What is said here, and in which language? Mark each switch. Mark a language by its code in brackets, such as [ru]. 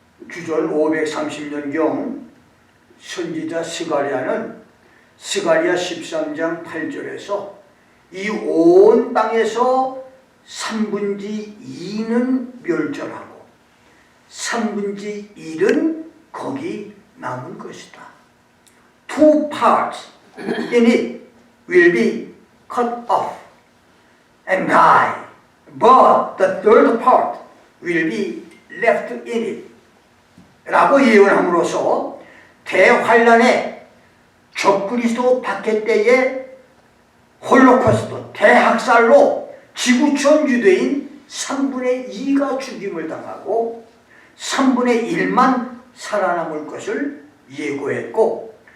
[ko] 주전 530년경 선지자 스가랴는 스가랴 13장 8절에서 이 온 땅에서 3분의 2는 멸절하고 3분의 1은 거기 남을 것이다. [en] 2 parts in it will be cut off and die, but the third part will be left in it. [ko] 라고 예언함으로써 대환란의 적그리스도 박해 때의 홀로코스트 대학살로 지구촌 유대인 3분의 2가 죽임을 당하고 3분의 1만 살아남을 것을 예고했고